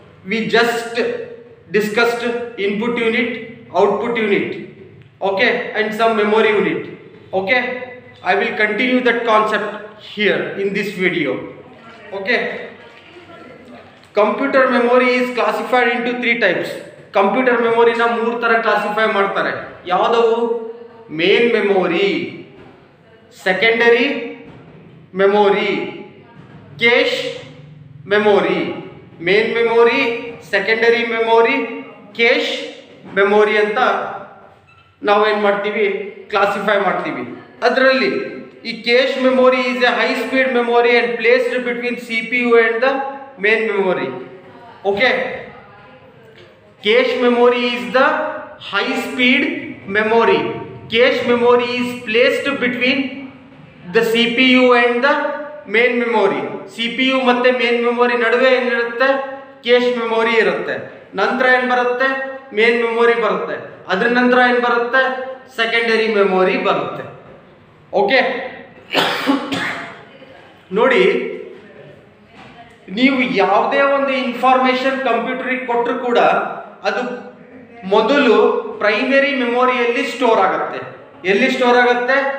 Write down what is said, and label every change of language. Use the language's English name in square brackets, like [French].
[English] We just discussed input unit, output unit, okay, and some memory unit, okay. I will continue that concept here in this video, okay. Computer memory is classified into three types. [Kannada] Computer memory na ಮೂರು ತರ classify ಮಾಡ್ತಾರೆ. ಯಾವುದವು? Main memory, secondary memory, cache memory. Main memory, secondary memory, cache memory ಅಂತ ನಾವೇನು ಮಾಡ್ತೀವಿ, classify ಮಾಡ್ತೀವಿ. [English] ಅದರಲ್ಲಿ ಈ cache memory is a high speed memory and placed between CPU and the main memory. Okay, cache memory is the high speed memory. Cache memory is placed between the CPU and the main memory. [Kannada] CPU ಮತ್ತೆ main memory ನಡುವೆ ಏನಿರುತ್ತೆ, cache memory ಇರುತ್ತೆ. ನಂತರ ಏನು ಬರುತ್ತೆ, main memory ಬರುತ್ತೆ. ಅದರ ನಂತರ ಏನು ಬರುತ್ತೆ, secondary memory ಬರುತ್ತೆ. ಓಕೆ, ನೋಡಿ, ನೀವು ಯಾವುದೇ ಒಂದು ಇನ್ಫಾರ್ಮೇಶನ್ ಕಂಪ್ಯೂಟರಿಗೆ ಕೊಟ್ಟರು ಕೂಡ ಅದು ಮೊದಲು ಪ್ರೈಮರಿ ಮೆಮೊರಿಯಲ್ಲಿ ಸ್ಟೋರ್ ಆಗುತ್ತೆ. ಎಲ್ಲಿ ಸ್ಟೋರ್ ಆಗುತ್ತೆ?